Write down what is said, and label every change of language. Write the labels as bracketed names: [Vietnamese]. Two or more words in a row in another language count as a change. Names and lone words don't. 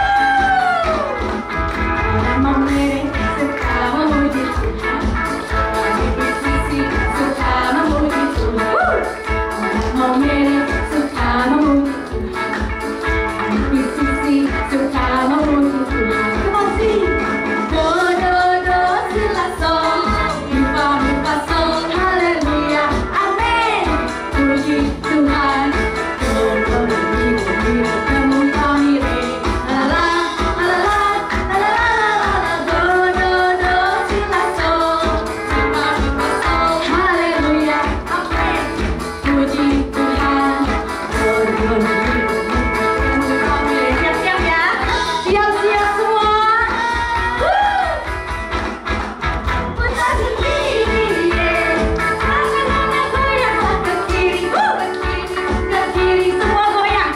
[Indonesian] Nama mereka suka memuji Tuhan, kami PCC suka memuji Tuhan. Nama mereka suka memuji Tuhan, kami PCC suka memuji Tuhan. [English] Come on, sing. Do do do si la sol, mi fa sol, [Indonesian] haleluya, amin. Puji Tuhan. Do do do do kamu kami re. La la la la la la la la. Do do do si la sol, mi fa sol, haleluya, amin. Puji Tuhan. Do do do kamu kami re. Siap-siap ya. Siap-siap semua. Putar ke kiri, kanan goyanglah ke kiri, ke kiri semua goyang.